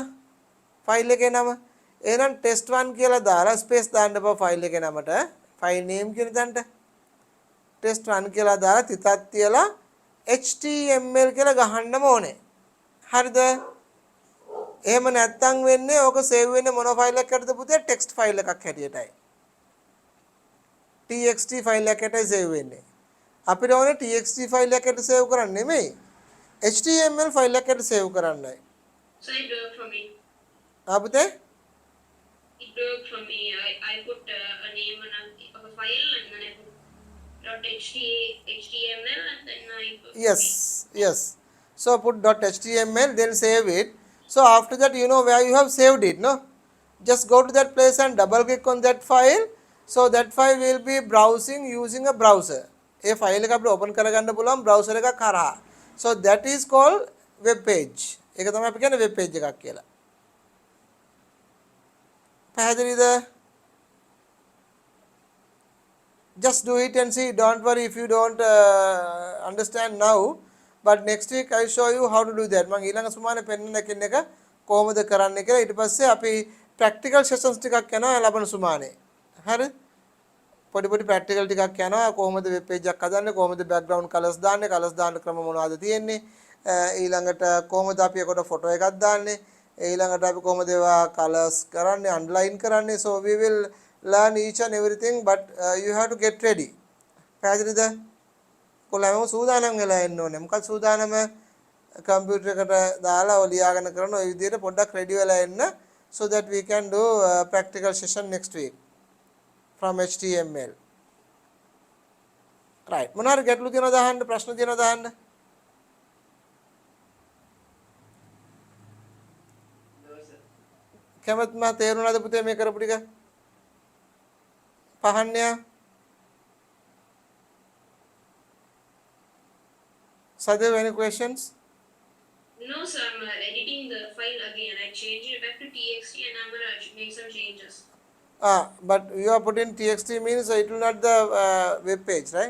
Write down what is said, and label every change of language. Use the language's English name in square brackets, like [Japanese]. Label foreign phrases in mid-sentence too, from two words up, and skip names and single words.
[Sinhala] ෆයිල් එකේ නම එහෙනම් test1 කියලා දාලා ස්පේස් දාන්න බෑ ෆයිල් එකේ නමට [English] file name [Sinhala] කියන තැනට test1 කියලා දාලා තිතක් තියලා html කියලා ගහන්නම ඕනේ හරිද එහෙම නැත්තම් වෙන්නේ ඕක සේව් වෙන්නේ මොන ෆයිල් එකකටද පුතේ [English] text file [Sinhala] එකක් හැටියටයි [English] txt file [Sinhala] එකකටයි සේව් වෙන්නේ අපිට ඕනේ [English] txt file [Sinhala] එකකට සේව් කරන්න නෙමෙයි [English] html file [Sinhala] එකකට සේව් කරන්නයි [English] So it worked for me. [Sinhala] පුතේ [English] It worked for me. I put a name of a file and then I put .html and then I put yes so put .html then save it so after that you know where you have saved it no just go to that place and double click on that file so that file will be browsing using a browser [Sinhala] ඒ ෆයිල් එක අපිට ඕපන් කරගන්න පුළුවන් browser එකක් හරහා [English] so that is called web page [Sinhala] ඒක තමයි අපි කියන්නේ web page එකක් කියලා [English] පැහැදිලිද just do it and see don't worry if you don't understand now but next week I show you how to do that [Sinhala] මම ඊළඟ සුමානේ පෙන්නන එක කොහොමද කරන්නේ කියලා ඊට පස්සේ අපි [English] practical sessions [Sinhala] ටිකක් යනවා ලබන සුමානේ හරි පොඩි practical ටිකක් යනවා කොහොමද web page එකක් හදන්නේ කොහොමද [English] background colors [Sinhala] දාන්නේ colors දාන්න ක්‍රම මොනවද තියෙන්නේ ඊළඟට කොහොමද අපි ඒකට photo එකක් දාන්නේ ඊළඟට අපි කොහොමද ඒවා colors කරන්නේ underline කරන්නේ [English] so we will learn each and everything but you have to get ready [Sinhala] පැහැදිලිද කොහොමද සූදානම් වෙලා ඉන්න [English] ඕනේ මොකක්ද සූදානම කම්පියුටර් එකට දාලා ඔය ලියාගෙන කරන ඔය විදිහට පොඩ්ඩක් ready වෙලා ඉන්න so that we can do practical session next week from html [Sinhala] right මොනවාරි ගැටලු තියෙනවද අහන්න ප්‍රශ්න තියෙනවද අහන්න කැමත් මා තේරුණාද පුතේ මේ කරපු ටික පහන්නේ Sadev, [English] any questions? No, sir. I'm editing the file again. I changed it back to txt and I'm gonna make some changes. But you are putting txt means it will not the web page, right?